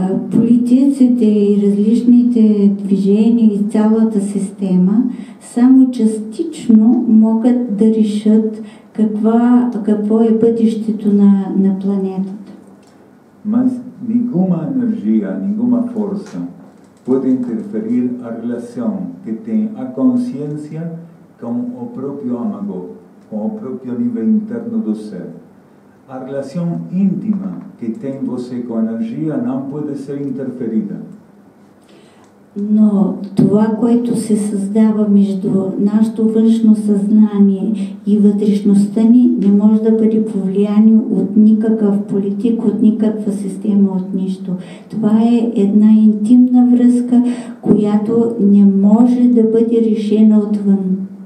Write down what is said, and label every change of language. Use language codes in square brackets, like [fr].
[bg] Политиците и различните движения и цялата система само частично могат да решат какво е бъдещето на планетата. [pt] Mas nenhuma energia, nenhuma força pode interferir a relação que tem a consciência com o próprio âmago, com o próprio nível interno do ser. A relação íntima que tem você com a energia não pode ser interferida. [bg] Но това, което се създава между нашето външно съзнание и вътрешността ни, не може да бъде повлияно от никакъв политик, от никаква система, от нищо. Това е една интимна връзка, която не може да бъде решена отвън.